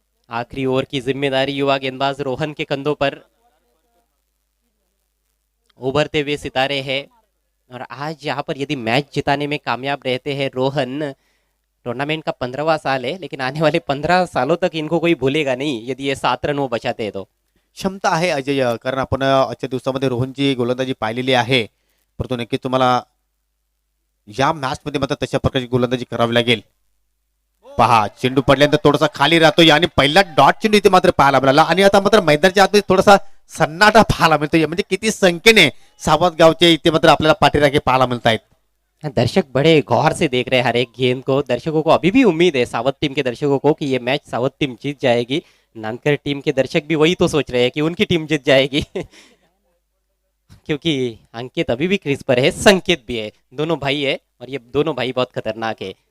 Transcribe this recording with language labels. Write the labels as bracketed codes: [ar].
[hi] आखिरी ओवर की जिम्मेदारी युवा गेंदबाज रोहन के कंधों पर. उभरते हुए सितारे हैं और आज यहाँ पर यदि मैच जिताने में कामयाब रहते हैं रोहन, टूर्नामेंट का 15वां साल है, लेकिन आने वाले 15 सालों तक इनको कोई भूलेगा नहीं यदि ये 7 रन वो बचाते हैं तो. [mr] क्षमता आहे अजय, कारण आपण आजच्या दिवसामध्ये रोहनची गोलंदाजी पाहिलेली आहे. परंतु नक्कीच तुम्हाला या मॅच मध्ये मात्र तशा प्रकारची गोलंदाजी करावी लागेल. पहा चेंडू पडल्यानंतर थोडासा खाली राहतो आणि पहिला डॉट चेंडू इथे मात्र पाहायला मिळाला आणि आता मात्र मैदानाच्या आतमध्ये थोडासा सन्नाटा पाहायला मिळतोय. म्हणजे किती संख्येने सावध गावचे इथे मात्र आपल्याला पाठीराखे पाहायला मिळत आहेत. [hi] दर्शक बड़े गौर से देख रहे हैं हर एक गेंद को. दर्शकों को अभी भी उम्मीद है, सावध टीम के दर्शकों को, कि ये मैच सावध टीम जीत जाएगी. नानकर टीम के दर्शक भी वही तो सोच रहे हैं कि उनकी टीम जीत जाएगी. क्योंकि अंकित अभी भी क्रीज पर है, संकेत भी है, दोनों भाई है और ये दोनों भाई बहुत खतरनाक है.